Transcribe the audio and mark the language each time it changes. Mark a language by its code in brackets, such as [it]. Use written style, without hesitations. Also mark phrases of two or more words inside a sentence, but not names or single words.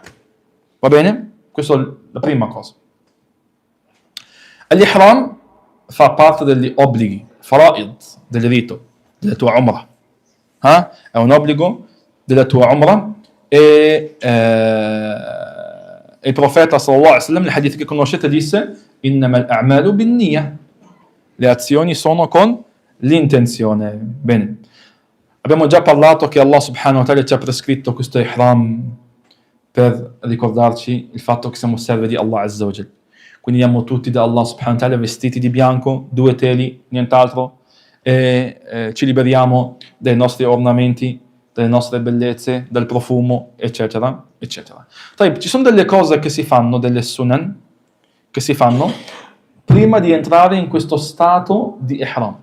[it] Va bene? Questa è la prima cosa. L'ihram fa parte degli obblighi, fara'id, del rito, della tua umrah. È un obbligo della tua umrah e il profeta [ar] صلى الله عليه وسلم, [it] nel hadith che conoscete, disse [ar] إنما الأعمال بالنية. [it] Le azioni sono con l'intenzione. Bene. Abbiamo già parlato che Allah [ar] سبحانه وتعالى [it] ci ha prescritto questo ihram per ricordarci il fatto che siamo servi di Allah [ar] عز وجل. [it] Quindi andiamo tutti da Allah [ar] سبحانه وتعالى [it] vestiti di bianco, 2 teli, nient'altro, e ci liberiamo dai nostri ornamenti, delle nostre bellezze, del profumo, eccetera, eccetera. Ci sono delle cose che si fanno, delle sunan, che si fanno prima di entrare in questo stato di ihram.